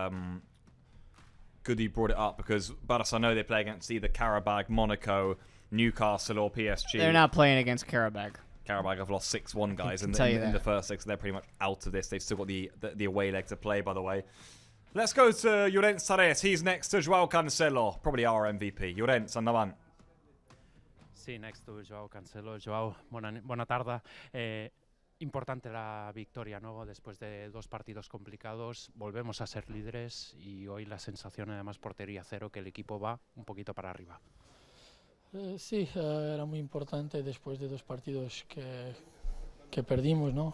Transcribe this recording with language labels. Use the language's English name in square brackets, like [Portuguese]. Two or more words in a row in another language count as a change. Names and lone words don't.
[English] Good you brought it up, because Barça, I know they play against either Karabag, Monaco, Newcastle, or PSG. They're not playing against Karabag. Karabag have lost 6-1, guys, in tell the first 6. They're pretty much out of this. They've still got the away leg to play, by the way. Let's go to Llorenç Sarés. He's next to Joao Cancelo, probably our MVP. [Catalan] Llorenç, endavant. Sí, [English] next to Joao Cancelo. Joao, [Spanish] buena tarde. Importante la victoria, ¿no? Después de 2 partidos complicados, volvemos a ser líderes y hoy la sensación, además, portería cero, que el equipo va un poquito para arriba. Sí, era muy importante después de 2 partidos que perdimos, ¿no?